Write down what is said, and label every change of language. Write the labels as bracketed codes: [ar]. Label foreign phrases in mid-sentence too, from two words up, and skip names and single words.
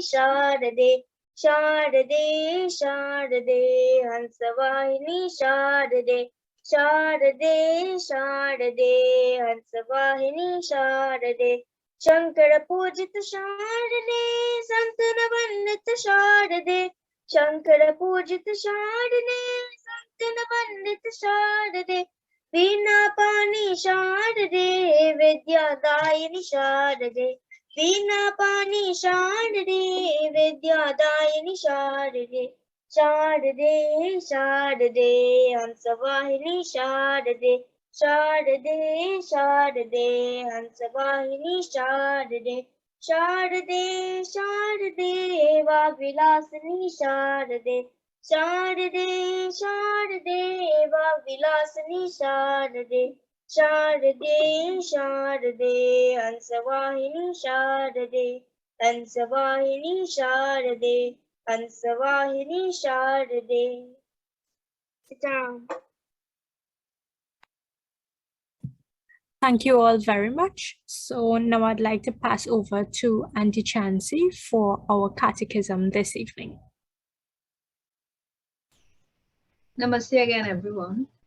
[sa] शारदे शारदे शारदे हंसवाहिनी शारदे शारदे शारदे हंसवाहिनी शारदे शंकर पूजिता शारदे संतान वंदिता शारदे शंकर पूजिता शारदे संतान वंदिता शारदे वीणा पाणि शारदे विद्यादायिनी शारदे, वीणापाणि शारदे विद्यादायिनि शारदे शारदे शारदे हंसवाहिनी शारदे शारदे शारदे हंसवाहिनी शारदे शारदे शारदे वाग्विलासिनी शारदे शारदे शारदे वाग्विलासिनी शारदे शारदे शारदे हंसवाहिनी शारदे हंसवाहिनी शारदे हंसवाहिनी शारदे. [en] Sit down. Thank you all very much. So now I'd like to pass over to Auntie Chancy for our catechism this evening. Namaste again, everyone.